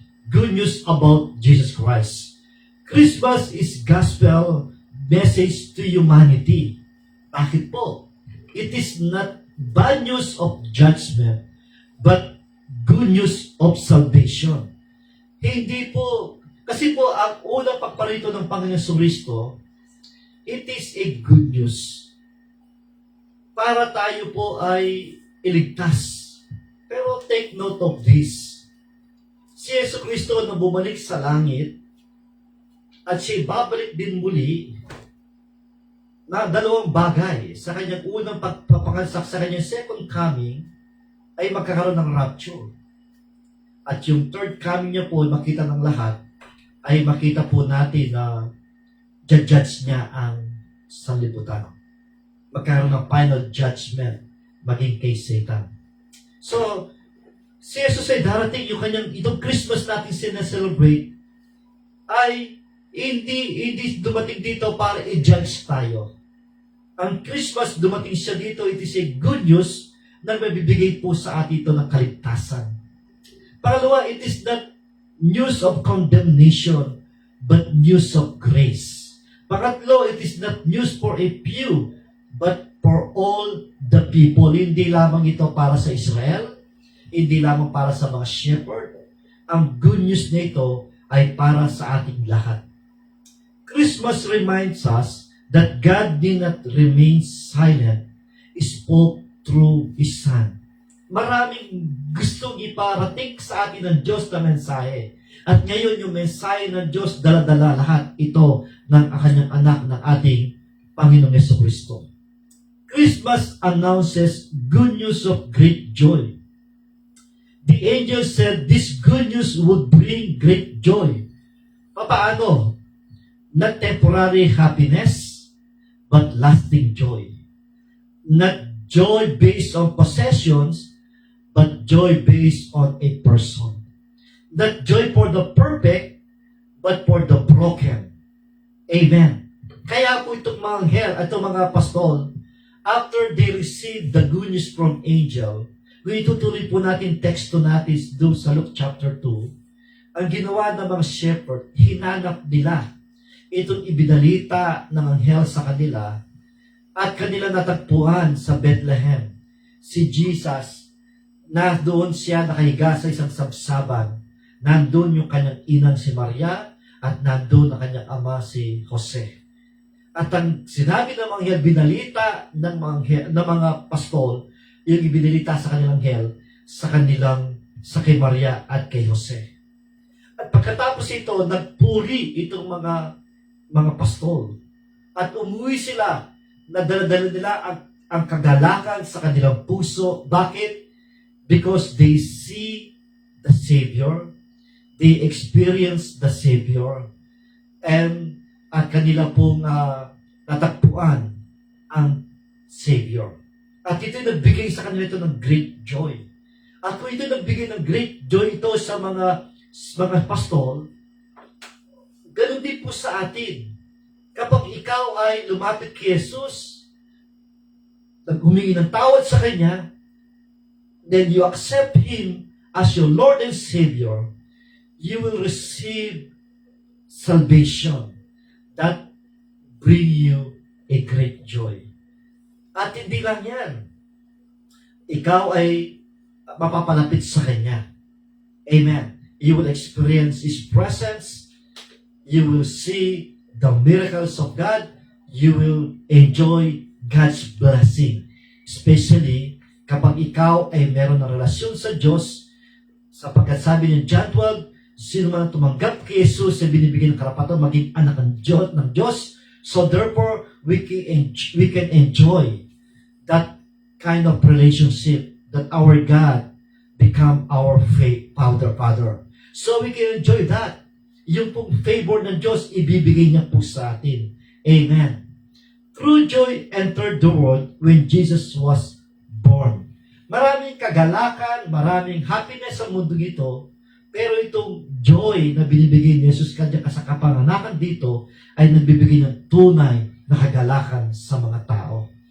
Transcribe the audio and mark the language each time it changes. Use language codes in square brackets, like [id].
[en] Good news about Jesus Christ. Christmas is gospel message to humanity. [tl] Bakit po? [en] It is not bad news of judgment, but good news of salvation. [tl] Hindi po, kasi po ang unang pagparito ng Panginoon Kristo, [en] it is a good news. [tl] Para tayo po ay iligtas. Pero [en] take note of this. [tl] Si Yesu Kristo na bumalik sa langit at siya babalik din muli na dalawang bagay sa kanyang unang pagpapangansak sa kanyang second coming ay magkakaroon ng rapture. At yung third coming niya po, makita ng lahat, ay makita po natin na judge niya ang sanlibutan. Magkaroon ng final judgment maging kay Satan. So, si Jesus ay darating itong Christmas natin sinaselebrate ay hindi dumating dito para i-judge tayo. Ang Christmas, dumating siya dito, [en] it is a good news [tl] na mabibigay po sa atin ito ng kaligtasan. [en] Pangalawa, it is not news of condemnation, but news of grace. Pangatlo, it is not news for a few, but for all the people. [tl] Hindi lamang ito para sa Israel, hindi lamang para sa mga shepherd. Ang good news na ito ay para sa ating lahat. [en] Christmas reminds us that God did not remain silent. He spoke through His Son. [tl] Maraming gustong iparating sa atin ng Diyos na mensahe. At ngayon yung mensahe ng Diyos, dala-dala lahat ito ng kanyang anak ng ating Panginoong Jesucristo. [en] Christmas announces good news of great joy. The angel said this good news would bring great joy. [tl] Paano? [en] Not temporary happiness, but lasting joy. Not joy based on possessions, but joy based on a person. Not joy for the perfect, but for the broken. Amen. [tl] Kaya po itong mga anghel at itong mga apostol, [en] after they received the good news from angel, [tl] kung itutuloy po natin teksto natin doon sa Luke chapter 2, ang ginawa ng mga shepherd, hinanap nila itong ibinalita ng anghel sa kanila at kanila natagpuan sa Bethlehem. Si Jesus, na doon siya nakahiga sa isang sabsaban, nandun yung kanyang inang si Maria at nandun ang kanyang ama si Jose. At ang sinabi ng mga anghel, binalita ng mga pastol, yung ibinalita sa kanilang anghel, sa kay Maria at kay Jose. At pagkatapos ito, nagpuri itong mga pastol. At umuwi sila, na dala-dala nila ang kagalakan sa kanilang puso. Bakit? [en] Because they see the Savior, they experience the Savior, and [tl] at kanila pong natagpuan ang [en] Savior. [tl] At ito nagbigay sa kanila ito ng great joy. At kung ito nagbigay ng great joy ito sa mga pastol, ganun din po sa atin. Kapag ikaw ay lumapit kay Jesus, humingi ng tawad sa Kanya, [en] then you accept Him as your Lord and Savior, you will receive salvation that bring you a great joy. [tl] At hindi lang yan. Ikaw ay mapapalapit sa Kanya. Amen. [en] You will experience His presence. You will see the miracles of God. You will enjoy God's blessing. [tl] Especially kapag ikaw ay meron ng relasyon sa Diyos, sapagkat sabi ni John 12, sino man tumanggap kay Jesus ay binibigyan ng karapatan maging anak ng Diyos. [en] So therefore, we can enjoy that kind of relationship that our God become our Father. So we can enjoy that. [tl] Yung pong favor ng Diyos, ibibigay niya po sa atin. Amen. [en] True joy entered the world when Jesus was born. [tl] Maraming kagalakan, maraming happiness sa mundo ito, pero itong joy na binibigay ni Jesus kanya sa kapanganakan dito ay nagbibigay ng tunay na kagalakan sa mga tao.